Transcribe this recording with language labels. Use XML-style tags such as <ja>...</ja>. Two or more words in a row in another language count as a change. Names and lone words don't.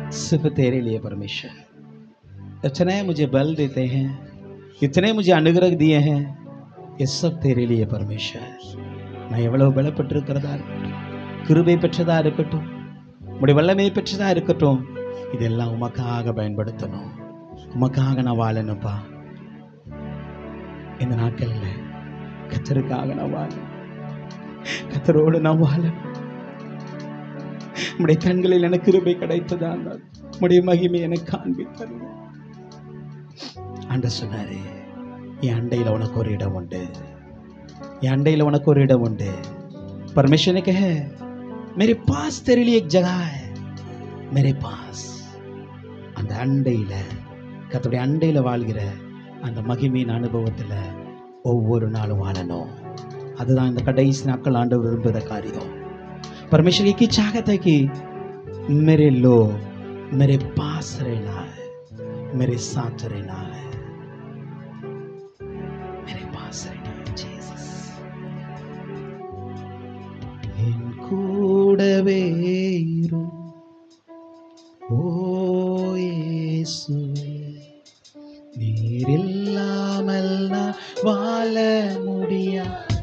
<hi>सिर्फ तेरे लिए परमेश्वर। इतने मुझे बल देते हैं, इतने मुझे अनुग्रह दिए हैं, ये सब तेरे लिए परमेश्वर।</hi> <ta>நான் எவ்வளவு பலப்பட்டிருக்கிறதா இருக்கட்டும், கிருபை பெற்றதா இருக்கட்டும், உம்முடைய வல்லமை பெற்றதா இருக்கட்டும், இதெல்லாம் உமக்காக பயன்படுத்தணும். உமக்காக நான் வாழணும்ப்பா. இந்த நாட்கள்ல கர்த்தருக்காக நான் வாழணும், கர்த்தரோடு நான் வாழணும். உம்முடைய கண்களில் எனக்கு கிருபை கிடைத்ததா, உம்முடைய மகிமை எனக்கு காண்பித்தது. ஆண்டவர் சொன்னாரு, என் அண்டையில் உனக்கு ஒரு இடம் உண்டு, என் அண்டையில் உனக்கு ஒரு இடம் உண்டு.</ta> <hi>परमेश्वर ने कहा मेरे पास तेरे लिए एक जगह है, मेरे पास.</hi> <ta>அந்த அண்டையில, கர்த்தருடைய அண்டையில வாழ்கிற அந்த மகிமையின் அனுபவத்தில் ஒவ்வொரு நாளும் வாழணும். அதுதான் இந்த கடைசி நாட்கள் ஆண்டவர் விரும்புகிற காரியம்.</ta> <hi>परमेश्वर की चाहत है कि मेरे लोग मेरे पास रहना है, मेरे साथ रहना है, मेरे पास रहना है.</hi> <ta>जीसस என் கூடவே இரும் ஓ இயேசுவே, நீர் இல்லாமல் நான் வாழ முடியாது.</ta>